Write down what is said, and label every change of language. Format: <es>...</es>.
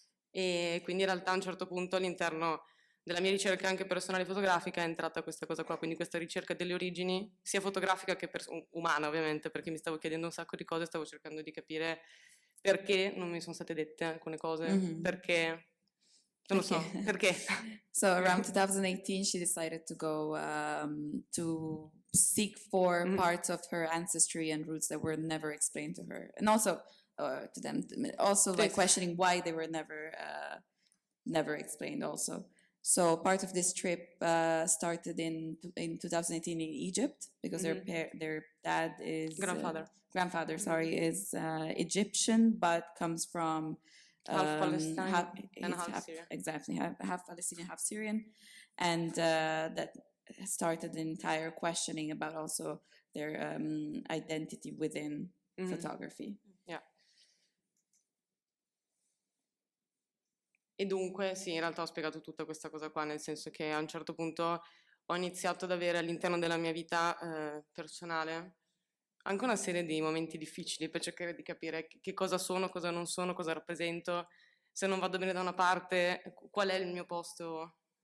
<it>e quindi in realtà a un certo punto all'interno della mia ricerca anche personale fotografica è entrata questa cosa qua, quindi questa ricerca delle origini, sia fotografica che umana ovviamente, perché mi stavo chiedendo un sacco di cose, stavo cercando di capire perché non mi sono state dette alcune cose, perché, non lo so, perché.</it> <en>So around 2018, she decided to go to seek for parts of her ancestry and roots that were never explained to her, and also to them, also like questioning why they were never explained also. So part of this trip started in 2018 in Egypt, because their dad is grandfather, sorry, is Egyptian, but comes from half Palestine and half Syrian. Exactly, half Palestinian, half Syrian, and that started the entire questioning about also their identity within photography. Yeah.</en> <it>E dunque, sì, in realtà ho spiegato tutta questa cosa qua, nel senso che a un certo punto ho iniziato ad avere all'interno della mia vita personale anche una serie di momenti difficili per cercare di capire che cosa sono, cosa non sono, cosa rappresento, se non vado bene da una parte, qual è il mio posto,</it>